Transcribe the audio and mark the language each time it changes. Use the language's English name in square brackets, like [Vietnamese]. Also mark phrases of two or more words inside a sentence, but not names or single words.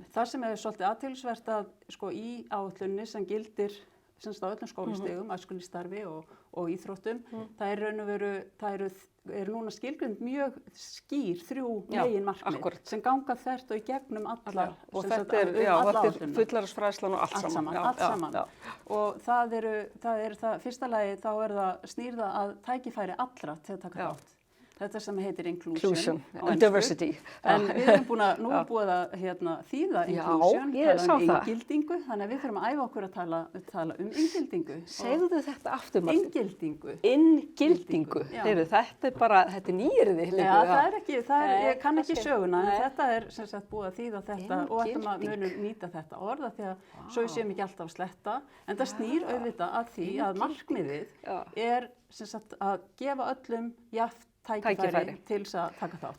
[Icelandic] Það sem svolítið athyglisvert að sko í áætlunni sem gildir semst á öllum skólastigum, æskulýðsstarfi og íþróttum, það raun og veru, það eru núna skilgreind mjög skýr 3 meginmarkmið sem ganga þvert og í gegnum alla. Og þetta er fullorðinsfræðslan og allt saman. Og það fyrsta lagi þá það snýr það að tækifæri allra til að taka þátt. Þetta sem heitir inclusion [English] and diversity. [Icelandic] En við erum nú búið að þýða inclusion, tala inngildingu, þannig að við þurfum að æfa okkur að tala inngildingu. Segðu þetta aftur, Martin. Inngildingu. Inngildingu. Þetta er nýyrði. Já, ég kann ekki söguna, en þetta sem sagt búið að þýða þetta og ætlum að munum nýta þetta orða því að svo við séum ekki alltaf að sletta, en það snýr auðvitað að því að markmiðið sem sagt að gefa öllum jafnt tækifæri til þess að taka þátt.